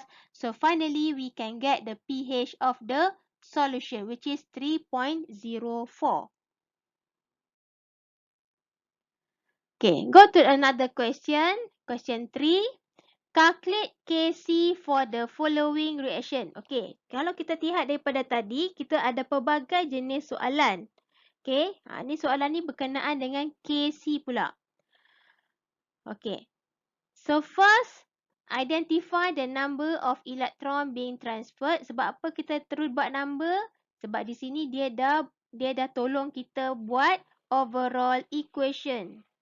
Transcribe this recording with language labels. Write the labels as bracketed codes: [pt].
[en] So finally we can get the pH of the solution, which is 3.04. Okay, go to another question. Question 3. Calculate Kc for the following reaction. [ms] Okay, kalau kita lihat daripada tadi, kita ada pelbagai jenis soalan. Okay, ni soalan ni berkenaan dengan Kc pula. [en] Okay, so first, identify the number of electron being transferred. [ms] Sebab apa kita terus buat number? Sebab di sini dia dah tolong kita buat overall equation.